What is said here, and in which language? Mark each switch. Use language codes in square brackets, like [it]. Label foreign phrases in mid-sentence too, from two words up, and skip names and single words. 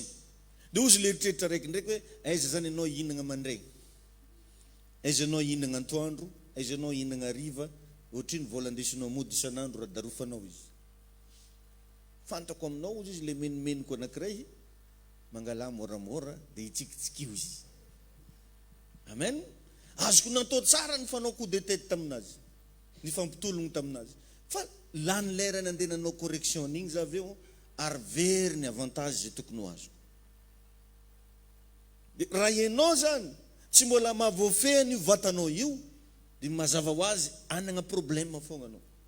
[mg] Dia ozy le eritreritra raiky ndraiky hoe aiza zany ianao hihinagna mandraigny, aiza ianao hihinagna antoandro, aiza ianao hihinagna hariva, ohatriny vola andesinao mody isan'andro raha darofanao izy. Fantako aminao izy le menomeniko anankiray, mangala moramora dia hitsikitsikio izy. Amen. Azoko natao tsara ny fanao [fr] coup de tête [mg] taminazy, ny fampitologno taminazy. Fa lany lera ny andeha nanao correction igny za aveo, ary very ny avantage zay tokony ho azoko. Raha ianao zany tsy mbola mahavoafehany io vatanao io, dia mazava ho azy anana problème foana anao.